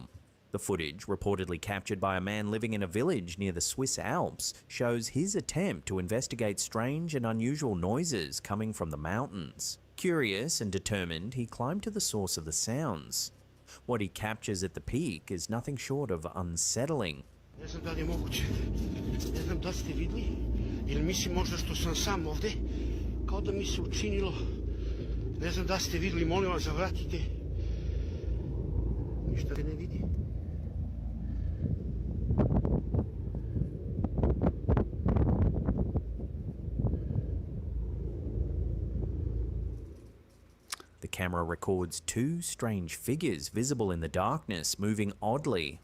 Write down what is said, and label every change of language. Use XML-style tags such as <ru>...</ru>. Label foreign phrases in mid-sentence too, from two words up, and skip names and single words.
<en>The footage, reportedly captured by a man living in a village near the Swiss Alps, shows his attempt to investigate strange and unusual noises coming from the mountains. Curious and determined, he climbed to the source of the sounds. What he captures at the peak is nothing short of unsettling.</en> <sr>Ne znam da li je moguće. Ne znam da li ste vidli. Ili mislim možda što sam sam ovde. Kao da mi se učinilo. Ne znam da ste vidli, molim vas zavratite. Ništa ne vidi.</sr> <en>The camera records two strange figures visible in the darkness, moving oddly.</en>